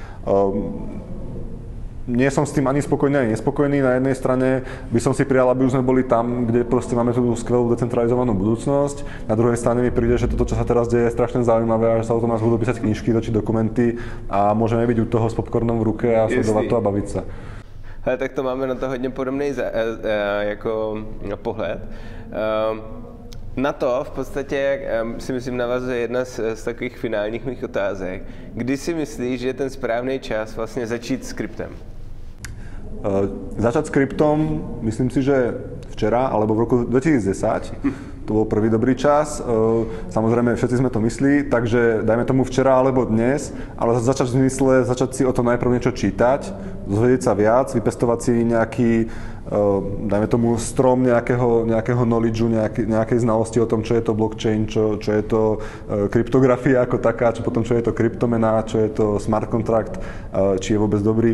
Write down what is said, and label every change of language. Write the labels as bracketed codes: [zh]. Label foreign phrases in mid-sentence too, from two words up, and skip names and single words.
[sk] Nie som s tým ani spokojný, ani nespokojný. Na jednej strane by som si prijal, aby už sme boli tam, kde proste máme tú skvelú decentralizovanú budúcnosť. Na druhej strane mi príde, že toto, čo sa teraz deje, je strašne zaujímavé a že sa o tom nás budú písať knižky, točiť dokumenty a môžeme byť u toho s popcornom v ruke a sledovať to a baviť sa. [cs] Hele, tak to máme na to hodně podobný jako pohled. Na to v podstatě si myslím navazuje jedna z takových finálních mých otázek. Kdy si myslíš, že je ten správný čas vlastně začít s kryptem? [sk] Začať s kryptom, myslím si, že včera, alebo v roku 2010. To bol prvý dobrý čas. Samozrejme, všetci sme to myslí, takže dajme tomu včera alebo dnes, ale začať v zmysle, začať si o tom najprv niečo čítať, dozvedieť sa viac, vypestovať si nejaký, dajme tomu strom nejakého knowledgeu, nejakej znalosti o tom, čo je to blockchain, čo je to kryptografia ako taká, čo potom čo je to kryptomena, čo je to [en] smart contract, [sk] či je vôbec dobrý.